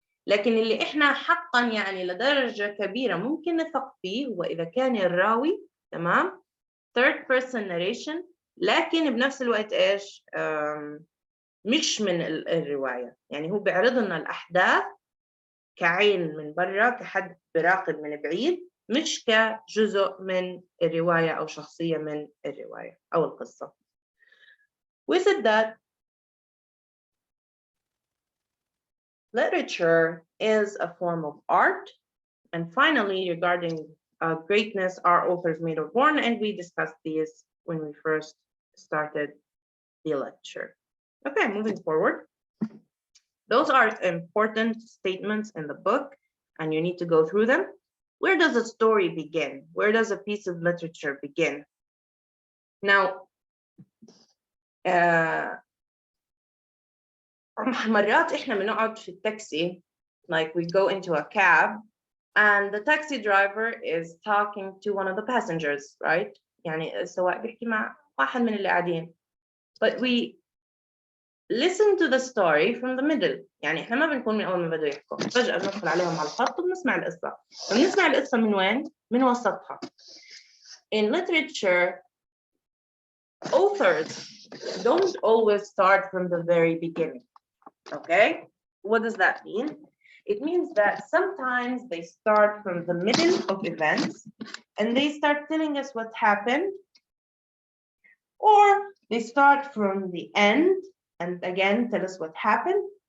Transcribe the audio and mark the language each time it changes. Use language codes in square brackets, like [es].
[ar] لكن اللي إحنا حقا يعني لدرجة كبيرة ممكن نثق فيه هو إذا كان الراوي تمام [en] third person narration، [ar] لكن بنفس الوقت إيش مش من الرواية، يعني هو بيعرض لنا الأحداث كعين من برا، كحد براقب من بعيد، مش كجزء من الرواية أو شخصية من الرواية أو القصة. [en] We said that literature is a form of art. And finally, regarding greatness, are authors made or born? And we discussed these when we first started the lecture. Okay, moving forward. Those are important statements in the book, and you need to go through them. Where does a story begin? Where does a piece of literature begin? Now, [ar] مرات إحنا بنقعد في التاكسي, [en] like we go into a cab, and the taxi driver is talking to one of the passengers, right? [ar] يعني السواق بيحكي مع واحد من اللي قاعدين. [en] But we listen to the story from the middle. [ar] يعني إحنا ما بنكون من أول ما بدوا يحكوا، فجأة بندخل عليهم على الخط وبنسمع القصة. بنسمع القصة من وين؟ من وسطها. [en] In literature, authors don't always start from the very beginning. Okay, what does that mean? It means that sometimes they start from the middle of events and they start telling us what happened, or they start from the end and again tell us what happened,